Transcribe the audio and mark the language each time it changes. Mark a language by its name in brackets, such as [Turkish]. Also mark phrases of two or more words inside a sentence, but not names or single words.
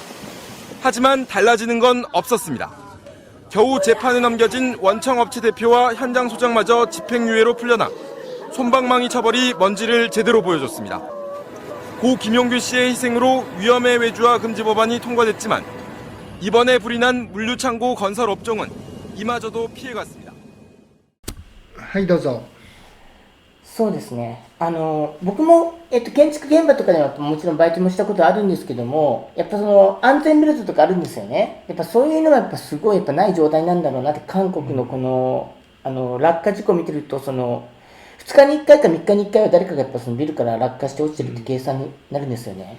[Korean] 하지만 달라지는 건 없었습니다. 겨우 재판에 넘겨진 원청업체 대표와 현장 소장마저 집행유예로 풀려나 솜방망이 처벌이 뭔지를 제대로 보여줬습니다. 고 김용균 씨의 희생으로 위험의 외주화 금지 법안이 통과됐지만 이번에 불이 난 물류창고 건설 업종은 이마저도 피해갔습니다. [Japanese] はい、どうぞ。そうですね。僕も、建築現場とかではもちろんバイトもしたことあるんですけども、やっぱその安全ベルトとかあるんですよね。やっぱそういうのはやっぱすごいやっぱない状態なんだろうなって、韓国のこの、落下事故を見てると、その、2日に1回か3日に1回は誰かがやっぱそのビルから落下して落ちてるって計算になるんですよね。